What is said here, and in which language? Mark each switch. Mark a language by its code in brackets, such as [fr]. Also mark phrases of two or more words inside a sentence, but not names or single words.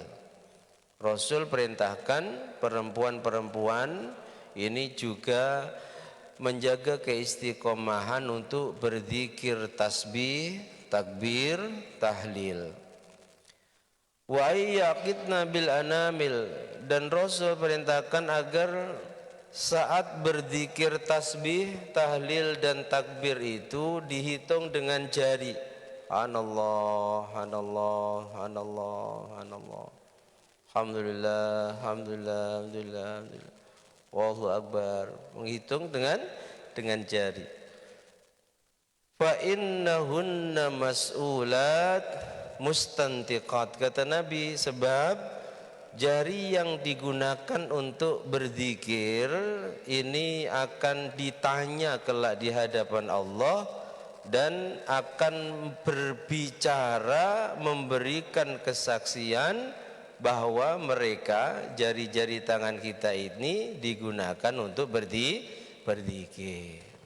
[id] Rasul perintahkan perempuan-perempuan ini juga menjaga keistiqomahan untuk berzikir tasbih, takbir, tahlil. [ar] واعقدن بالأنامل, [id] dan Rasul perintahkan agar saat berzikir tasbih, tahlil dan takbir itu dihitung dengan jari. Anallah, anallah, anallah, anallah. [ar] الحمد لله الحمد لله الحمد لله الحمد لله. والله أكبر. [id] Menghitung dengan jari. [ar] فإنهن مسؤولات مستنطقات, [id] kata Nabi, sebab jari yang digunakan untuk berzikir ini akan ditanya kelak di hadapan Allah dan akan berbicara, memberikan kesaksian bahwa mereka, jari-jari tangan kita ini digunakan untuk berzikir.